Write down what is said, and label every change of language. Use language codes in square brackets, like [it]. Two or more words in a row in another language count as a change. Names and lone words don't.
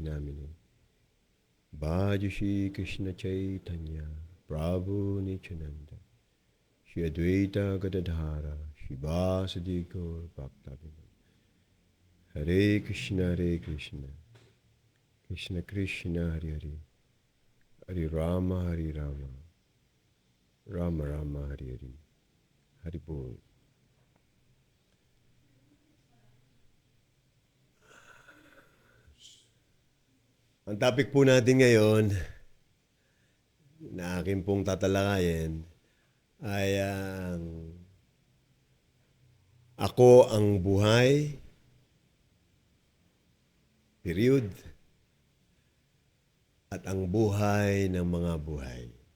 [sa] namine, Bhajashi Krishna Chaitanya, Prabhu Nityananda, Shri Advaita Gadadhara, Shri Vasadi Gaur Bhaktavinam, Hare Krishna, Krishna Krishna, Hare Hare, Hare Rama, Rama Rama, Hare Hare, Hare Bol. [tl] Ang topic po natin ngayon na akin pong tatalakayin ay ako ang buhay, period, at ang buhay ng mga buhay.